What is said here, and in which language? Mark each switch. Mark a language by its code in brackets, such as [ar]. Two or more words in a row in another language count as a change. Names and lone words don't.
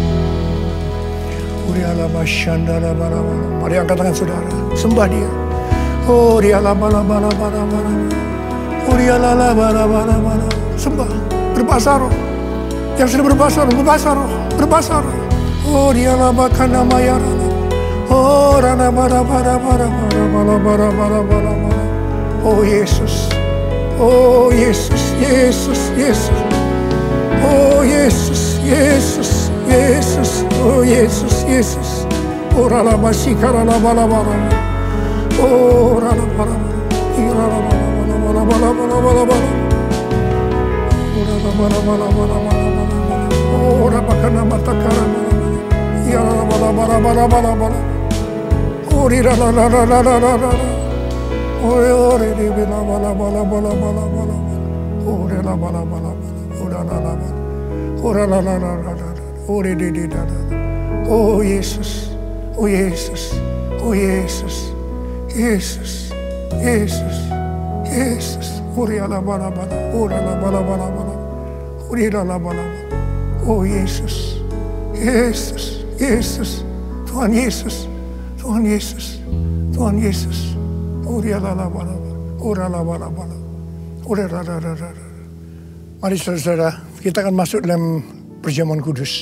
[id] Mari angkat tangan saudara, sembah Dia. Oh Dia sembah, berbahasa roh. Yang sudah berbahasa roh, berbahasa roh. Oh Dia bahkan nama ya. Oh rana bara. Oh Yesus, oh Yesus, Yesus, Yesus. Oh Yesus, Yesus, Yesus, oh Yesus, Yesus. Oh rana masikara bara. Oh rana bara. Oh rabakana matakara. Ya bara. Oh di la. Oh re di bala. Oh re la bala. Oh la. Oh la. Oh re di da. Oh Yesus. Oh Yesus. Oh Yesus. Yesus. Yesus. Yesus. Oh re la bala. Oh la bala. Oh re la bala. Oh Yesus. Yesus. Yesus. Tuhan Yesus. Tuhan Yesus. Tuhan Yesus. Oh re la bala. Oh la bala. Oh la. Mari saudara, kita akan masuk dalam perjamuan kudus.